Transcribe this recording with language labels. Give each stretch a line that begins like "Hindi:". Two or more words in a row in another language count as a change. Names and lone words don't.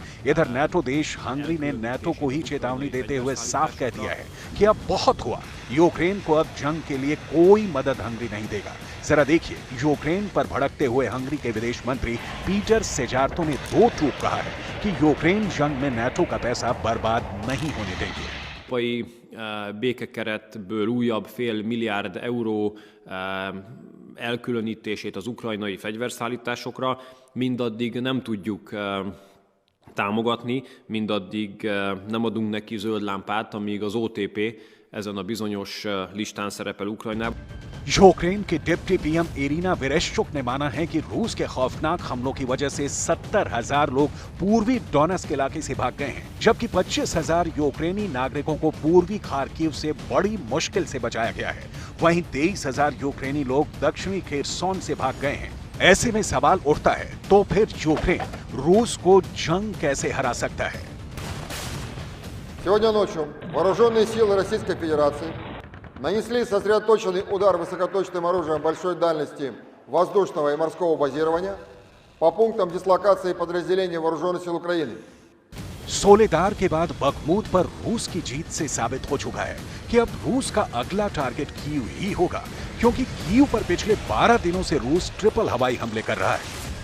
Hindi: इधर नाटो देश हंगरी ने नाटो को ही चेतावनी देते हुए साफ कह दिया है कि अब बहुत हुआ, यूक्रेन को अब जंग के लिए कोई मदद हंगरी नहीं देगा। जरा देखिए, यूक्रेन पर भड़कते हुए हंगरी के विदेश मंत्री पीटर सेजार्तो ने दो टूक कहा है कि यूक्रेन जंग में नाटो का पैसा बर्बाद नहीं होने देंगे।
Hungarian: békekeretből újabb $500 milliárd elkülönítését az ukrajnai fegyverszállításokra mindaddig nem tudjuk támogatni, mindaddig nem adunk neki zöld lámpát, amíg az OTP ezen a bizonyos listán szerepel Ukrajnában.
Hindi: यूक्रेन के डिप्टी पीएम इरिना वेरेश्चुक ने माना है कि रूस के खौफनाक हमलों की वजह से 70,000 लोग पूर्वी डोनेट्स्क इलाके से भाग गए हैं, जबकि 25,000 यूक्रेनी नागरिकों को पूर्वी खार्किव से बड़ी मुश्किल से बचाया गया है। वहीं 23,000 यूक्रेनी लोग दक्षिणी खेरसोन से भाग गए हैं। ऐसे में सवाल उठता है, तो फिर यूक्रेन रूस को जंग कैसे हरा सकता है?
Russian: Сегодня ночью вооруженные силы Российской Федерации нанесли сосредоточенный удар высокоточным оружием большой дальности воздушного и морского базирования по пунктам дислокации подразделений вооруженных сил Украины.
Hindi: सोलेदार के बाद बखमूत पर रूस की जीत से साबित हो चुका है कि अब रूस का अगला टारगेट कीव ही होगा, क्योंकि कीव पर पिछले 12 दिनों से रूस ट्रिपल हवाई हमले कर रहा है।